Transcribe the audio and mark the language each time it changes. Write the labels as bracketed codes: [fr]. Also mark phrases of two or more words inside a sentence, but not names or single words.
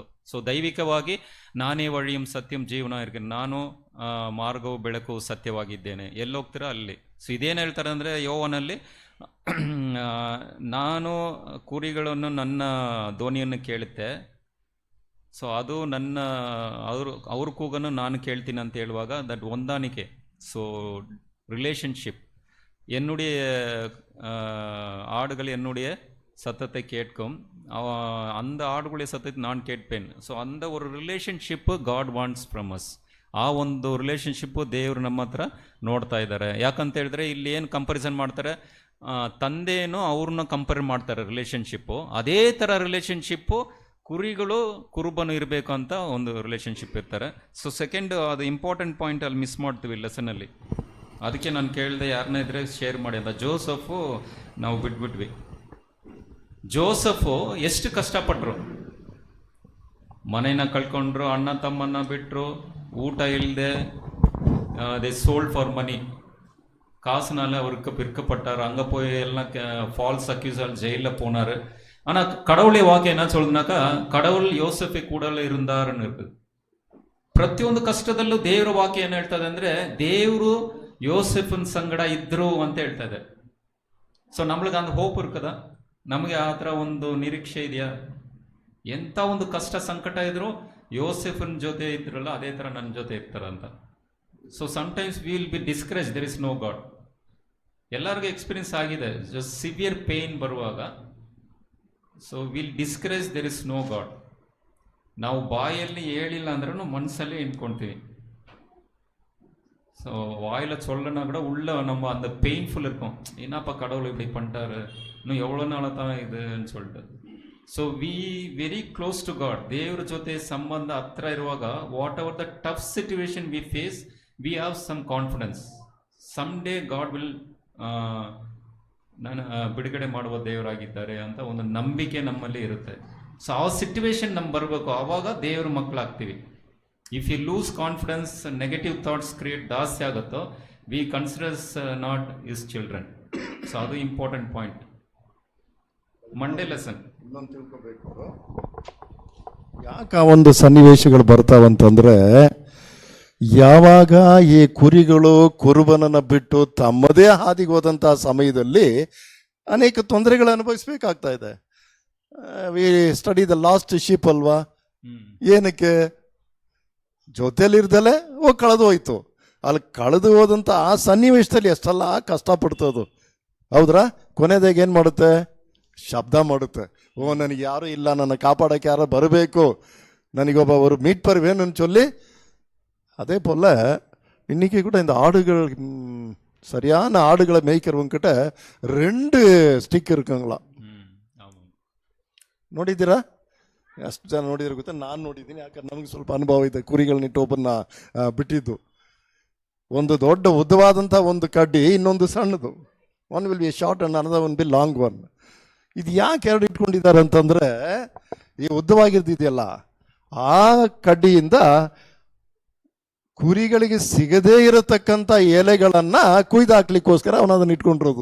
[kn] ಸೊ ದೈವಿಕವಾಗಿ ನಾನೇ ವழியும் ಸತ್ಯಂ ಜೀವನ ಇರ್ತೀನಿ, ನಾನು ಮಾರ್ಗವು ಬೆಳಕು ಸತ್ಯವಾಗಿದ್ದೇನೆ, ಎಲ್ಲೋಗ್ತೀರಾ ಅಲ್ಲಿ. ಸೊ ಇದೇನು ಹೇಳ್ತಾರೆ ಅಂದರೆ ಯೋವನಲ್ಲಿ, ನಾನು ಕುರಿಗಳನ್ನು ನನ್ನ ಧ್ವನಿಯನ್ನು ಕೇಳುತ್ತೆ, ಸೊ ಅದು ನನ್ನ ಅವ್ರ ಕೂಗನ್ನು ನಾನು ಕೇಳ್ತೀನಿ ಅಂತ ಹೇಳುವಾಗ ದಟ್ ಹೊಂದಾಣಿಕೆ. [en] so relationship, [ta] என்னுடைய ஆடுகள் என்னுடைய சத்தத்தை கேட்கும், அந்த ஆடுகளுடைய சத்தத்தை நான் கேட்பேன். [en] ஸோ அந்த ஒரு relationship God wants from us. [kn] ಆ ಒಂದು ರಿಲೇಷನ್ಶಿಪ್ಪು ದೇವರು ನಮ್ಮ ಹತ್ರ ನೋಡ್ತಾ ಇದ್ದಾರೆ. ಯಾಕಂತ ಹೇಳಿದ್ರೆ ಇಲ್ಲಿ ಏನು ಕಂಪ್ಯಾರಿಸನ್ ಮಾಡ್ತಾರೆ, ತಂದೆನೂ ಅವ್ರನ್ನ ಕಂಪೇರ್ ಮಾಡ್ತಾರೆ ರಿಲೇಷನ್ಶಿಪ್ಪು. ಅದೇ ಥರ ರಿಲೇಷನ್ಶಿಪ್ಪು ಕುರಿಗಳು ಕುರುಬನು ಇರಬೇಕು ಅಂತ ಒಂದು ರಿಲೇಷನ್ಶಿಪ್ ಇರ್ತಾರೆ. ಸೊ ಸೆಕೆಂಡ್, ಅದು [en] important point [kn] ಅಲ್ಲಿ ಮಿಸ್ ಮಾಡ್ತೀವಿ ಲೆಸನಲ್ಲಿ. ಅದಕ್ಕೆ ನಾನು ಕೇಳಿದೆ ಯಾರನ್ನ ಇದ್ರೆ ಶೇರ್ ಮಾಡಿ ಅಂತ. ಜೋಸಫು ನಾವು ಬಿಟ್ಬಿಟ್ವಿ. ಜೋಸಫು ಎಷ್ಟು ಕಷ್ಟಪಟ್ಟರು, ಮನೇನ ಕಳ್ಕೊಂಡ್ರು, ಅಣ್ಣ ತಮ್ಮನ್ನ ಬಿಟ್ಟರು, ಊಟ ಇಲ್ಲದೆ, [en] they sold for money, [ta] காசுனால அவருக்கு பிற்கப்பட்டார். அங்கே போய் எல்லாம் [en] false accusal [ta] ஜெயிலில் போனார். ஆனால் கடவுளே வாக்கு என்ன சொல்லுதுனாக்கா, கடவுள் யோசಫೆ ಕೂಡಲೇ இருந்தாருன்னு இருக்குது. [kn] ಪ್ರತಿಯೊಂದು ಕಷ್ಟದಲ್ಲೂ ದೇವರ ವಾಕ್ಯ ಏನು ಹೇಳ್ತದೆ ಅಂದರೆ, ದೇವರು ಯೋಸೆಫನ್ ಸಂಗಡ ಇದ್ರು ಅಂತ ಹೇಳ್ತಾ ಇದೆ. ಸೊ ನಮ್ಗೆ ಒಂದು ಹೋಪ್ ಇರ್ತದ, ನಮಗೆ ಆ ಥರ ಒಂದು ನಿರೀಕ್ಷೆ ಇದೆಯಾ? ಎಂಥ ಒಂದು ಕಷ್ಟ ಸಂಕಟ ಇದ್ರು ಯೋಸೆಫನ್ ಜೊತೆ ಇದ್ರಲ್ಲ, ಅದೇ ಥರ ನನ್ನ ಜೊತೆ ಇರ್ತಾರಂತ. [en] So sometimes we will be discourage, there is no God. [kn] ಎಲ್ಲರಿಗೂ ಎಕ್ಸ್ಪೀರಿಯನ್ಸ್ ಆಗಿದೆ, [en] just severe pain [kn] ಬರುವಾಗ. [en] So will discourage, there is no God. [kn] ನಾವು ಬಾಯಲ್ಲಿ ಹೇಳಿಲ್ಲ ಅಂದ್ರೂ ಮನಸ್ಸಲ್ಲೇ ಇಟ್ಕೊಳ್ತೀವಿ. [ta] ஸோ வாயில் சொல்லனா கூட உள்ள நம்ம அந்த பெயின்ஃபுல் இருக்கும், என்னப்பா கடவுள் இப்படி பண்ணிட்டாரு, இன்னும் எவ்வளோ நாளாக தான் இதுன்னு சொல்லிட்டு. [en] So we very close to God, [kn] ದೇವ್ರ ಜೊತೆ ಸಂಬಂಧ ಹತ್ರ ಇರುವಾಗ, [en] whatever the tough situation we face, we have some confidence, some day God will ನಾನು ಬಿಡುಗಡೆ ಮಾಡುವ ದೇವರಾಗಿದ್ದಾರೆ ಅಂತ ಒಂದು ನಂಬಿಕೆ ನಮ್ಮಲ್ಲಿ ಇರುತ್ತೆ. [kn] ಸೊ ಆ ಸಿಚುವೇಶನ್ ನಮ್ಗೆ ಬರಬೇಕು, ಆವಾಗ ದೇವ್ರ ಮಕ್ಕಳಾಗ್ತೀವಿ. [en] If you lose confidence, negative thoughts create [kn] ಜಾಸ್ತಿ ಆಗುತ್ತೋ, [en] We considers not is children. [kn] ಸೊ ಅದು [en] important point. Monday lesson [kn] ಇನ್ನೊಂದು ತಿಳ್ಕೋಬೇಕು, ಯಾಕೆ ಒಂದು ಸನ್ನಿವೇಶಗಳು ಬರ್ತಾವಂತಂದ್ರೆ, ಯಾವಾಗ ಈ ಕುರಿಗಳು ಕುರುಬನನ್ನು ಬಿಟ್ಟು ತಮ್ಮದೇ ಹಾದಿಗೆ ಹೋದಂತಹ ಸಮಯದಲ್ಲಿ ಅನೇಕ ತೊಂದರೆಗಳು ಅನುಭವಿಸ್ಬೇಕಾಗ್ತಾ ಇದೆ. [en] We study the lost sheep ಅಲ್ವಾ, ಏನಕ್ಕೆ ಜೊತೆಯಲ್ಲಿರ್ದಲೆ ಕಳೆದು ಹೋಯ್ತು. [kn] ಅಲ್ಲಿ ಕಳೆದು ಹೋದಂಥ ಆ ಸನ್ನಿವೇಶದಲ್ಲಿ ಎಷ್ಟೆಲ್ಲ ಕಷ್ಟಪಡ್ತದು, ಹೌದ್ರಾ? ಕೊನೆದಾಗ ಏನು ಮಾಡುತ್ತೆ? ಶಬ್ದ ಮಾಡುತ್ತೆ, ಓ ನನಗೆ ಯಾರೂ ಇಲ್ಲ, ನನ್ನ ಕಾಪಾಡೋಕ್ಕೆ ಯಾರು ಬರಬೇಕು, ನನಗೊಬ್ಬ [ta] ஒரு மீட்பர் வேணும்னு சொல்லி. அதே போல் இன்றைக்கி கூட இந்த ஆடுகள் சரியான ஆடுகளை மேய்க்கிறவங்க கிட்ட 2 ಸ್ಟಿಕ್ இருக்குங்களா. ಆಮಾಮ್. [kn] ನೋಡಿದ್ದೀರಾ? ಎಷ್ಟು ಜನ ನೋಡಿದ್ರೆ ಗೊತ್ತಾ? ನಾನು ನೋಡಿದ್ದೀನಿ, ಯಾಕಂದ್ರೆ ನಮಗೆ ಸ್ವಲ್ಪ ಅನುಭವ ಇದೆ. ಕುರಿಗಳನ್ನಿಟ್ಟು ಒಬ್ಬನ್ನ ಬಿಟ್ಟಿದ್ದು. ಒಂದು ದೊಡ್ಡ ಉದ್ದವಾದಂಥ ಒಂದು ಕಡ್ಡಿ, ಇನ್ನೊಂದು ಸಣ್ಣದು. [en] One will be short and another one be long one. [kn] ಇದು ಯಾಕೆ ಎರಡು ಇಟ್ಕೊಂಡಿದ್ದಾರೆ ಅಂತಂದರೆ, ಈ ಉದ್ದವಾಗಿರ್ದಿದೆಯಲ್ಲ ಆ ಕಡ್ಡಿಯಿಂದ ಕುರಿಗಳಿಗೆ ಸಿಗದೇ ಇರತಕ್ಕಂಥ ಎಲೆಗಳನ್ನು ಕುಯ್ದು ಹಾಕ್ಲಿಕ್ಕೋಸ್ಕರ ಅವನು ಅದನ್ನು ಇಟ್ಕೊಂಡಿರೋದು.